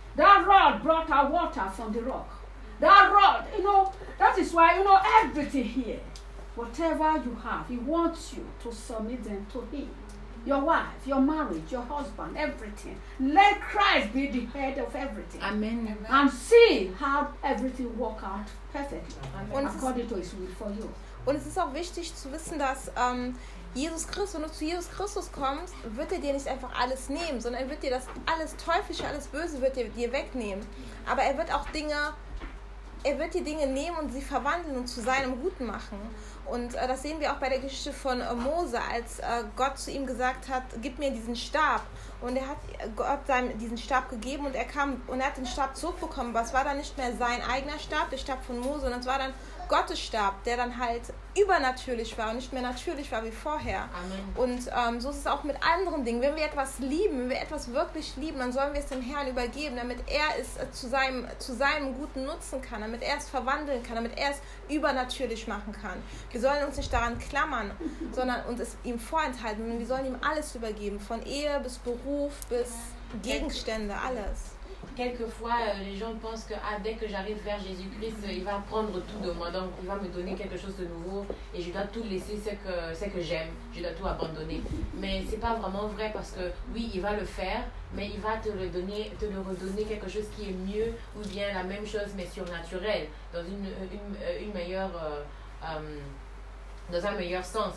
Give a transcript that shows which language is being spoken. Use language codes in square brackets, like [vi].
[en] That rod brought out water from the rock. That rod, you know, that is why, you know, everything here, whatever you have, he wants you to submit them to him. Your wife, your marriage, your husband, everything. Let Christ be the head of everything. Amen. And see how everything work out perfectly and according to his will for you. [de] Und es ist auch wichtig zu wissen, dass Jesus Christus, wenn du zu Jesus Christus kommst, wird er dir nicht einfach alles nehmen, sondern er wird dir das alles Teuflische, alles Böse wird er dir wegnehmen. Aber er wird auch Dinge... Er wird die Dinge nehmen und sie verwandeln und zu seinem Guten machen. Und das sehen wir auch bei der Geschichte von Mose, als Gott zu ihm gesagt hat, gib mir diesen Stab. Und er hat Gott seinem diesen Stab gegeben und er kam und er hat den Stab zurückbekommen. Aber es war dann nicht mehr sein eigener Stab, der Stab von Mose, sondern es war dann Gottes Stab, der dann halt übernatürlich war und nicht mehr natürlich war wie vorher. Amen. Und so ist es auch mit anderen Dingen. Wenn wir etwas lieben, wenn wir etwas wirklich lieben, dann sollen wir es dem Herrn übergeben, damit er es zu seinem Guten nutzen kann, damit er es verwandeln kann, damit er es übernatürlich machen kann. Wir sollen uns nicht daran klammern, sondern uns es ihm vorenthalten. Und wir sollen ihm alles übergeben, von Ehe bis Beruf bis Gegenstände, alles. [fr] Quelquefois, les gens pensent que dès que j'arrive vers Jésus-Christ, il va prendre tout de moi, donc il va me donner quelque chose de nouveau et je dois tout laisser ce que j'aime, je dois tout abandonner. Mais ce n'est pas vraiment vrai parce que oui, il va le faire, mais il va te le redonner quelque chose qui est mieux ou bien la même chose mais surnaturel, dans une meilleure... dans un meilleur sens.